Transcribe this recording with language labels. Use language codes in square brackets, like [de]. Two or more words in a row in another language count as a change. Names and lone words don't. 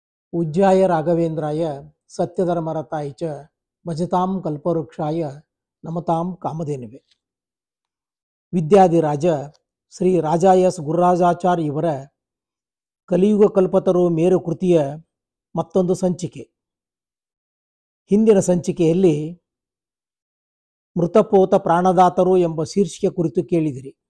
[sa] पूज्याय राघवेंद्राय सत्यधर्मरताय च भजतां कल्पवृक्षाय नमतां कामधेनुवे. [kn] ವಿದ್ಯಾಧಿರಾಜ ಶ್ರೀ ರಾಜಾ ಎಸ್ ಗುರುರಾಜಾಚಾರ್ಯ ಇವರ ಕಲಿಯುಗ ಕಲ್ಪತರು ಮೇರು ಕೃತಿಯ ಮತ್ತೊಂದು ಸಂಚಿಕೆ. ಹಿಂದಿನ ಸಂಚಿಕೆಯಲ್ಲಿ ಮೃತಪೋತ ಪ್ರಾಣದಾತರು ಎಂಬ ಶೀರ್ಷಿಕೆ ಕುರಿತು ಕೇಳಿದಿರಿ.